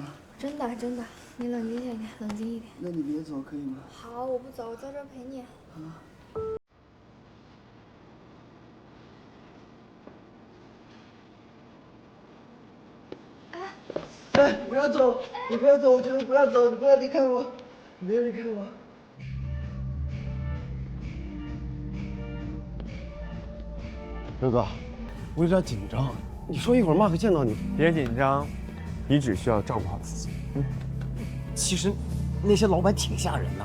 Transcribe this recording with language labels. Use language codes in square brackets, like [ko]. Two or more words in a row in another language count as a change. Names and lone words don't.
[zh] 真的真的，你冷静一点，冷静一点。那你别走，可以吗？好，我不走，我在这儿陪你。哎，不要走！你不要走！我觉得不要走，你不要离開我，你別離開我。劉哥，我有點緊張。你說一會兒 Mark 見到你，別緊張，你只需要照顧好自己。其實那些老板挺嚇人的，